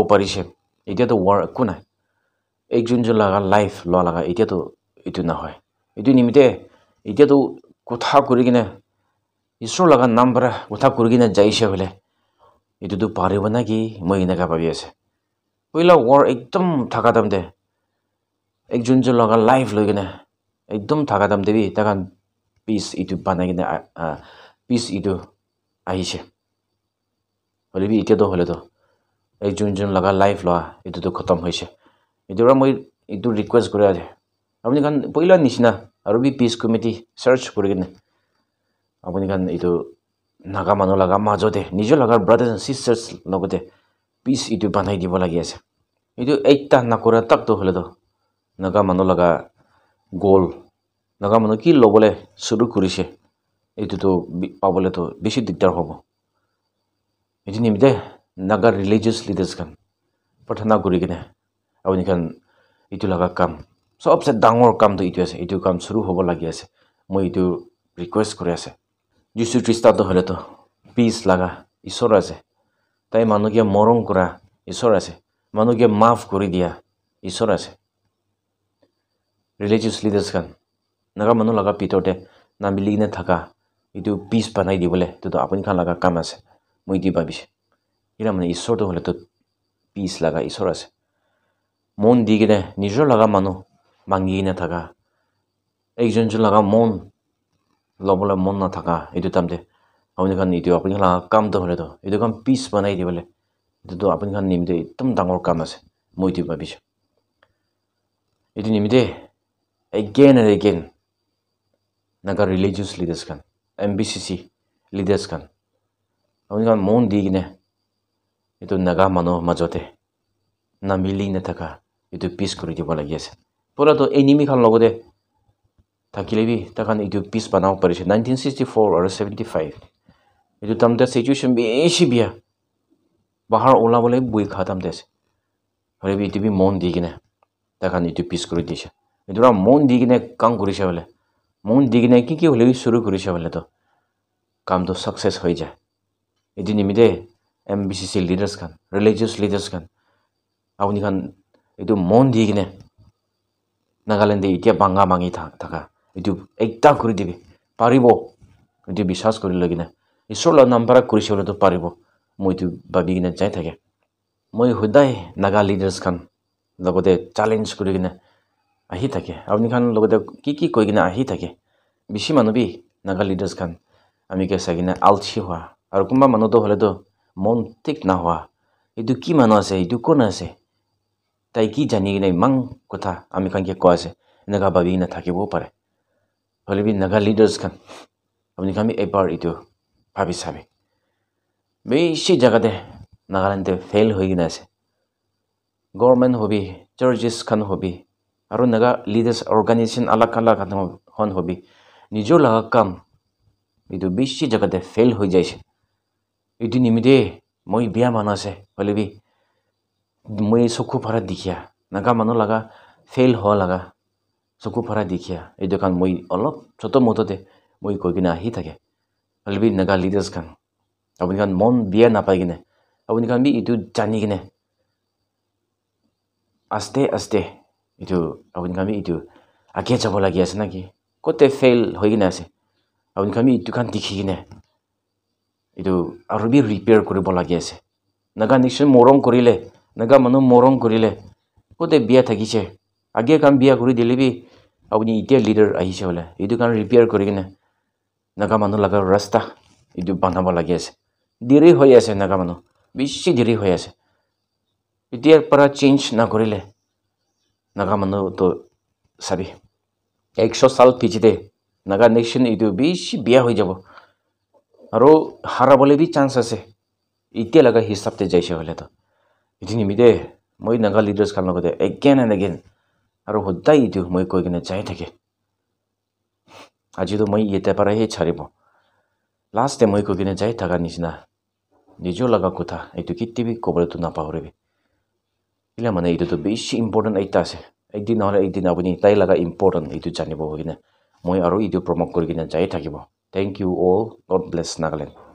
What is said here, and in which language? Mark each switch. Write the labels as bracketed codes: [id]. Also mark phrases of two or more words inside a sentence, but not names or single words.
[nag] parise itia to war kunai ekjon jo laga life lo laga itia to itu na hoy itu nimite itia to kotha kurigine isro laga number kotha kurigine jaise hole itu to paribo na ki moi na ka pabi ase poila war ekdom thaka tam de ekjon jo laga life logine ekdom thaka tam debi takan peace itu banagine peace itu ahise hole bi itia to hole to ekjon jon laga life lo itu to khatam hoise itu ra moi itu request kore ase apni kan poila nishina aru bi [en] peace committee [nag] search korigine apni kan itu naga manu laga majote nijo laga [en] brothers and sisters [nag] logote peace itu banai dibo lagi ase itu ekta nakora tak to hole to naga manu laga goal naga manu ki lobole suru korise itu to pabole to beshi digdar hobo itu nimite naga [en] religious leaders [nag] kan pathana korigine apni kan itu laga kam sobse dangor kam to itu ase itu kam suru hobo lagi ase moi itu request kore ase Jisu Krista to hole to peace laga isor ase tai manu ke morong kora isor ase manu ke maaf kori dia isor ase [en] religious leaders [nag] kan naga manu laga pitorte na miligine thaka itu peace banai dibole to apni kan laga kam ase moi di babise ira mane isor to hole to peace laga isor ase mon di gine nijor laga manu mangi gine thaka ekjon jon laga mon lobola mon na thaka etu tamde apni khan etu apni la kam to hole to etu kam peace banai di bole etu to apni khan nimde ekdom dangor kam ase moi tu bhabisho etu nimde [en] again and again [nag] naga [en] religious leaders [nag] kan [en] MBCC leaders [nag] kan apni khan mon di gine etu naga manu majote na mili na thaka etu peace kuri dibo lagi ase pura to enemy khan logode thakile bi takhan etu peace banao parise 1964 or 75 etu tamte situation beshi bia bahar ola bole bui khatam des hore bi etu bi mon di gine takhan etu peace kuri dise etu ra mon di gine kam kurise bole mon di gine ki hole shuru kurise bole to kam to success hoi ja etu nimide [en] MBCC leaders [nag] kan [en] religious leaders [nag] kan apni khan etu mon di gine Nagaland itia banga mangi thaka etu ekta kuri dibi paribo etu bishas kuri lagina isor la number kuri shole to paribo moi tu babi gina jai thake moi hudai naga leaders kan logode challenge kuri gina ahi thake apni khan logode ki koi gina ahi thake bishi manu bi naga leaders kan ami ke sagina alchi hwa ar kumba manu to hole to mon tik na hwa etu ki manu ase etu kon ase tai ki jani gina mang kotha ami khan ke ko ase naga babi gina thakibo pare hole bi naga leaders kan apni khan bi ebar etu bhabi sabe beshi jaga de Nagaland te fail hoi gina ase government hobi churches khan hobi aru naga leaders organization alak alak hon hobi nijor laga kam etu beshi jaga de fail hoi jaise etu nimide moi bia manase hole bi moi sokhu phara dikhia naga manu laga fail ho laga sokhu phara dikhia etu kan moi olop choto moto de moi koi gina hi thake hole bi naga leaders kan apni khan mon bia na pai gine apni khan bi etu jani gine aste aste etu apni khan bi etu age jabo lagi ase naki kote fail hoi gina ase apni khan bi etu khan dikhi gine etu aru bi repair kuribo lagi ase naga nation morom korile naga manu morom korile kote bia thakise age kam bia kuri dile bi apni itia leader ahise bole etu kan repair kuri gine naga manu laga rasta etu banabo lagi ase diri hoi ase naga manu bishi diri hoi ase itia para change na korile naga manu to sabi 100 sal pichite naga nation etu bishi bia hoi jabo aro harabole bi chance ase itia laga hisab te jaise hole to etu nimide moi naga leaders khan logode [en] again and again [nag] aro hodai etu moi koi gina jai thake aji to moi yete para he charibo last time moi koi gina jai thaka nisina nijor laga kotha etu kitti bi kobole to na pahoribi ila mane etu to beshi important aita ase ekdin hole ekdin apuni tai laga important etu janibo hogina moi aro etu promote kori gina jai thakibo [en] thank you all god bless Nagaland